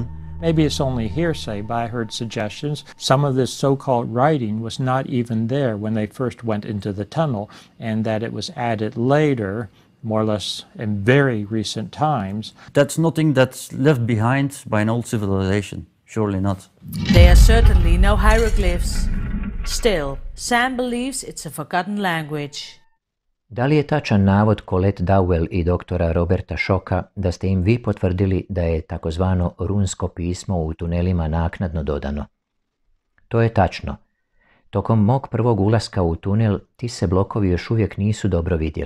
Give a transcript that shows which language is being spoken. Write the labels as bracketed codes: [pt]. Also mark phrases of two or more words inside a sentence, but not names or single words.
[en] Maybe it's only hearsay, but I heard suggestions. Some of this so-called writing was not even there when they first went into the tunnel, and that it was added later, more or less in very recent times. That's nothing that's left behind by an old civilization, surely not. There are certainly no hieroglyphs. Still, Sam believes it's a forgotten language. [bs] Da li je tačan navod Colette Dowell i doktora Roberta Shocka da ste im vi potvrdili da je takozvano runsko pismo u tunelima naknadno dodano? To je tačno. Tokom mog prvog ulaska u tunel ti se blokovi još uvijek nisu dobro vidjeli.